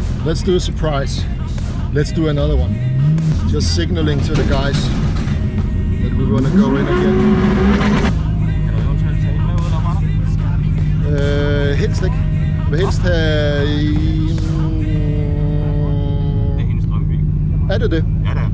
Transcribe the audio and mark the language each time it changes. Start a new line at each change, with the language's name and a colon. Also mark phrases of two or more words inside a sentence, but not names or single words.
English: Let's do a surprise. Let's do another one. Just signaling to the guys that we want to go in again.
Danish: Helst ikke. Jeg vil helst have i... Det er hendes drømby. Er det det? Ja, det er.